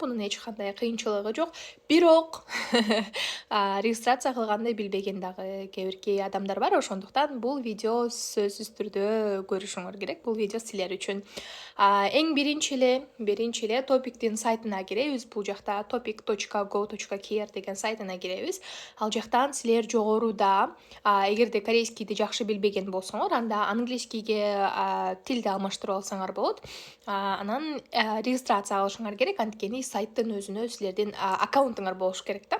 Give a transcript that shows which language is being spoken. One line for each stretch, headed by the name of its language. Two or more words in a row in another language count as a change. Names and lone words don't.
Kyrgyz: Бунун эч кандай кыйынчылыгы жок. Бирок регистрация кылганды билбеген дагы кээ бирки адамдар бар. Ошондуктан бул видео сөзсүз түрдө көрүшүңөр керек. Бул видео силер үчүн. Эң биринчи эле топиктин сайтына киребиз. Бул жакта topic.go.kr деген сайтына киребиз. Ал жактан силер жогоруда эгерде корейскийди жакшы билбеген болсоңор, анда английскийге тилди алмаштырып алсаңар болот. Анан регистрация кылышыңар керек. Анткени сайттын өзүнө силердин аккаунтуңар болуш керек да.